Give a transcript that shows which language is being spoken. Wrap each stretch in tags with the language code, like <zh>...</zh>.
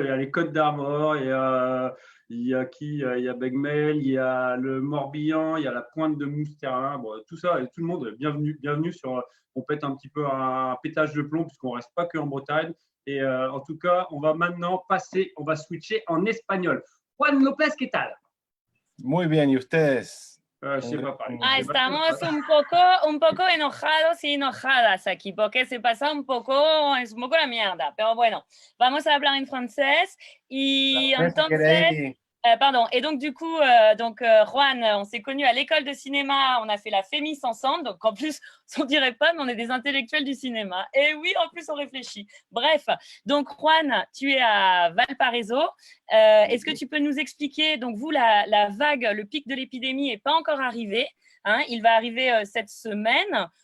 <fr>Il y a les Côtes d'Armor, il y a qui? Il y a Begmel, il y a le Morbihan, il y a la Pointe de Mousterin. Bon, tout ça, et tout le monde, bienvenue sur. On pète un petit peu un pétage de plomb puisqu'on ne reste pas que en Bretagne. Et en tout cas, on va maintenant on va switcher en espagnol.</fr> <es>Juan López, ¿qué tal? Muy bien, ¿y ustedes?</es> <fr>Je sais pas parler.</fr> <es>Estamos un poco enojados y enojadas aquí, porque se pasa es un poco la mierda. Pero bueno, vamos a hablar en francés. Y entonces, pardon.</es> <fr>Et donc, du coup, Juan, on s'est connus à l'école de cinéma, on a fait la Fémis ensemble. Donc, en plus, on dirait pas, mais on est des intellectuels du cinéma. Et oui, en plus, on réfléchit. Bref, donc, Juan, tu es à Valparaiso. Est-ce que tu peux nous expliquer, donc vous, la vague, le pic de l'épidémie n'est pas encore arrivé, hein, il va arriver cette semaine.</fr>